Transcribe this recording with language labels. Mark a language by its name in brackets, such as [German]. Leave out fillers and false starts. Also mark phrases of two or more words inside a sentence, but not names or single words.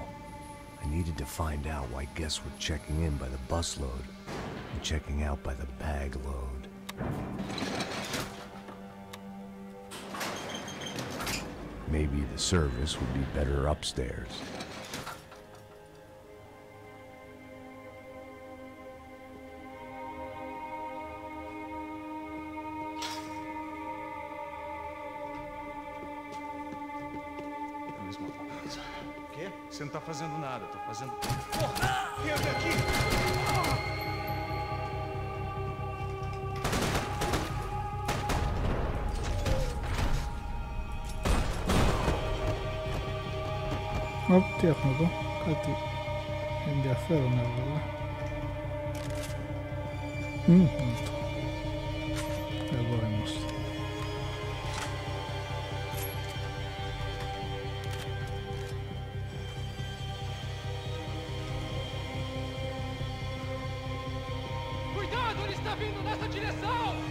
[English] I needed to find out why guests were checking in by the busload and checking out by the bag load. Maybe the service would be better upstairs. [Portuguese] Você não tá fazendo nada, tô fazendo... Porra! Entra aqui! [Greek] τι έχουμε εδώ, κάτι ενδιαφέρον έβαλα. Εδώ είμαστε. [Portuguese] Cuidado, ele está vindo nessa direção!